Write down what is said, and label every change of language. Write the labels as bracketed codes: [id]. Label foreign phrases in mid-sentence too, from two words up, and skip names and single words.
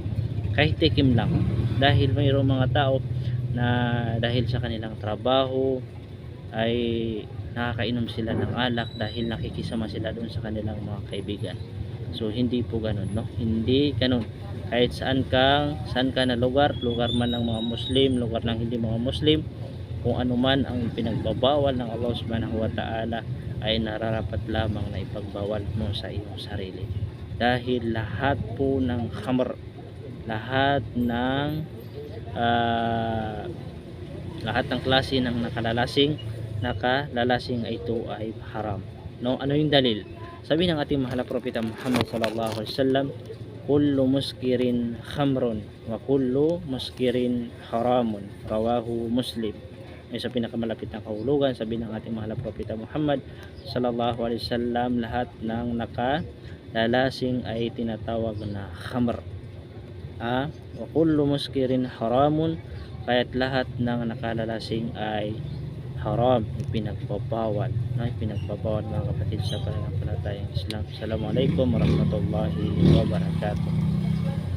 [tl] Kahit tikim lang, dahil mayroong mga tao na dahil sa kanilang trabaho ay nakakainom sila ng alak dahil nakikisama sila doon sa kanilang mga kaibigan. So hindi po ganun, no? Hindi ganun. Kahit saan ka na lugar man ng mga Muslim, lugar ng hindi mga Muslim, kung ano man ang pinagbabawal ng Allah [ar] سبحانه وتعالى, [tl] ay nararapat lamang na ipagbawal mo sa iyong sarili. Dahil lahat po ng khamr, lahat ng klase ng nakalalasing ay ito ay haram, no? Ano yung dalil? Sabi ng ating mahal na propeta Muhammad [ar] صلى الله عليه وسلم, كل مسكر خمر وكل مسكر حرام رواه مسلم. [tl] Ay sa pinakamalapit na kahulugan, sabi ng ating mahal na propeta Muhammad [ar] صلى الله عليه وسلم, [tl] lahat ng nakalalasing ay tinatawag na khamr. [ar] وكل مسكر حرام, [tl] kaya't lahat ng nakalalasing ay haram, ipinagbabawal, mga kapatid, sa pananampalatayang Islam. [ar] السلام عليكم ورحمة الله وبركاته.